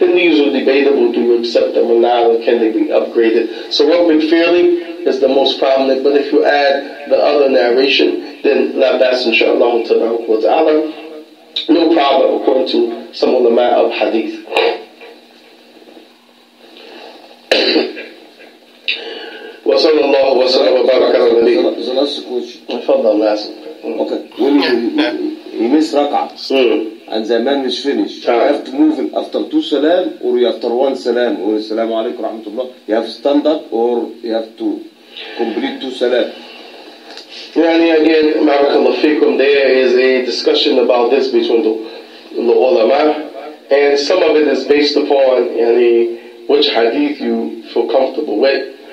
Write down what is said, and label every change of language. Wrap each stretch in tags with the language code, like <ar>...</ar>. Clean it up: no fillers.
<en>Then these are debatable. Do you accept them or not, or can they be upgraded? So Rabbik Firli is the most prominent, but if you add the other narration, then la bas inshaAllah ta'ala, no problem according to some ulama of hadith.</en> <ar>وصلى الله وسلم وبارك على النبي.</ar> <en>The last question.</en> <ar>تفضل لازم.</ar> <en>Okay. When you miss rak'ah and the man is finished, you have to move it after 2 salam, or after 1 salam, or assalamu alaikum rahmatullah. You have to stand up, or you have to complete 2 salam. Again, barakallahu fikum, there is a discussion about this between the ulama, and some of it is based upon which hadith you feel comfortable with.</en>